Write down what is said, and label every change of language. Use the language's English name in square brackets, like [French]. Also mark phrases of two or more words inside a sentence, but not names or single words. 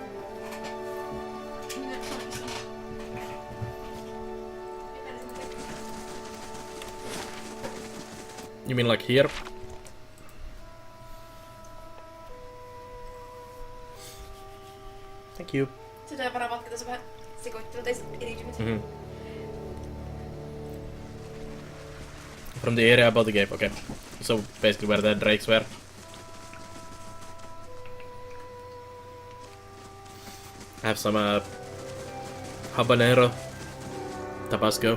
[English] You mean like here? Thank you. [Finnish] Sitä on varmaan tässä vähän sekoittunut erityisesti. [English] From the area above the gate, okay. So basically where the drakes were. I have some habanero Tabasco.